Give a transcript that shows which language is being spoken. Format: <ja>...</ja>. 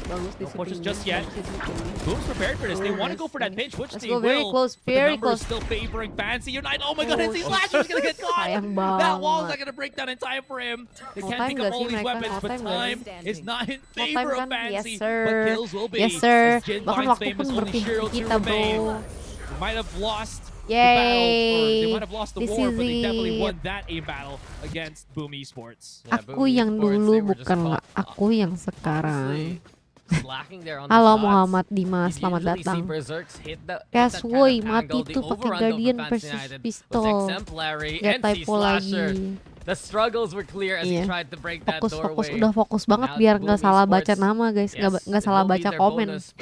<en>No pushes just yet. Boom's prepared for this. They want to go for that pinch, which they will. Very close, very close. Still favoring Fancy Unite. Oh my god, NC Slasher's gonna get caught. That wall's not gonna break down in time for him. They can't pick up all these weapons, but time is not in favor of Fancy. But kills will be. Yes sir.</en> <id>Bahkan waktu pun berpihak kita bro.</id> <en>They might have lost. Yay! They might have lost the war, but they definitely won that aim battle against Boom Esports.</en> <id>Aku yang dulu bukanlah aku yang sekarang. Halo Muhammad Dimas, selamat datang. Guys, woi mati tuh pakai Guardian versus pistol. Gak typo lagi.</id> <en>The struggles were clear as he tried to break that doorway.</en> <id>Udah fokus banget biar nggak salah baca nama guys, nggak salah baca komen.</id>